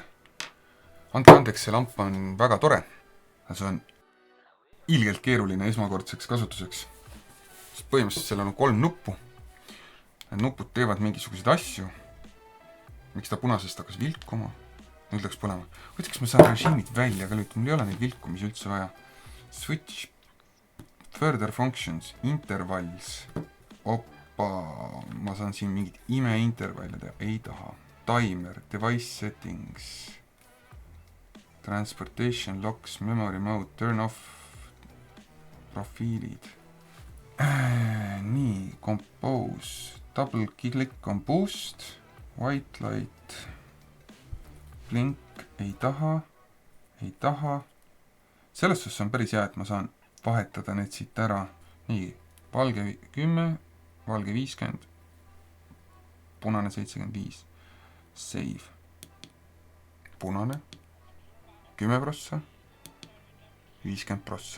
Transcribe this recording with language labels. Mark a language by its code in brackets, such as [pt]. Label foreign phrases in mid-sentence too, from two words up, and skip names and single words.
[et] Andke andeks, see lamp on väga tore. See on ilgelt keeruline esmakordseks kasutuseks. Sest põhimõtteliselt seal on 3 nuppu. Need nupud teevad mingisuguseid asju. Miks ta punasest hakkas vilkuma? Nüüd läks põlema. Võtaks ma saan režiimid välja ka nüüd, mul ei ole neid vilkumisi üldse vaja. [en] Switch, further functions, intervals. [et] Oppa, ma saan siin mingid imeintervalle teha. Ei taha. [en] Timer, device settings, transportation, locks, memory mode, turn off, [et] profiilid. Nii, [en] compose, double click on boost, white light, blink, [et] ei taha. Selles suhtes on päris hea, et ma saan vahetada need siit ära. Nii, valge 10, valge 50, punane 75. Save. Punane, 10%, 50%.